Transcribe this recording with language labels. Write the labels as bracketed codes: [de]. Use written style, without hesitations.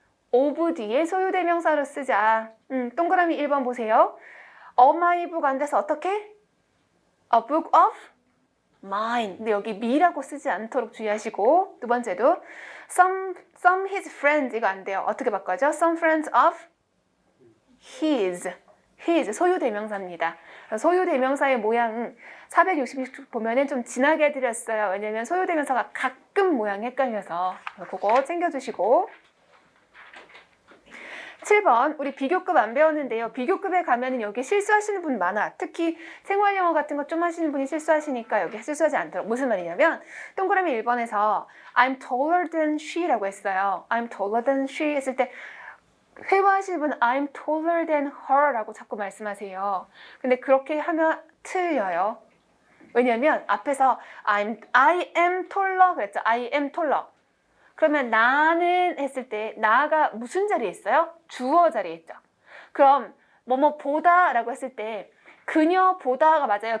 [ko] of 뒤에 소유대명사로 쓰자. 동그라미 1번 보세요. [en] of my book [ko] 안 돼서 어떻게? [en] A book of mine. [ko] 근데 여기 me라고 쓰지 않도록 주의하시고 두 번째도 [en] some his friends [ko] 이거 안 돼요. 어떻게 바꿔죠? [en] some friends of his [ko] 소유대명사입니다. 소유대명사의 모양 466쪽 보면은 좀 진하게 해드렸어요. 왜냐면 소유대명사가 가끔 모양이 헷갈려서 그거 챙겨주시고 7번 우리 비교급 안 배웠는데요. 비교급에 가면은 여기 실수하시는 분 많아. 특히 생활영어 같은 거 좀 하시는 분이 실수하시니까 여기 실수하지 않도록. 무슨 말이냐면 동그라미 1번에서 [en] I'm taller than she [ko] 라고 했어요. [en] I'm taller than she [ko] 했을 때 회화하시는 분은 [en] I'm taller than her라고 [ko] 자꾸 말씀하세요. 근데 그렇게 하면 틀려요. 왜냐면 앞에서 [en] I am taller [ko] 그랬죠. [en] I am taller. [ko] 그러면 나는 했을 때 나가 무슨 자리에 있어요? 주어 자리에 있죠. 그럼 뭐뭐 보다라고 했을 때 그녀 보다가 맞아요?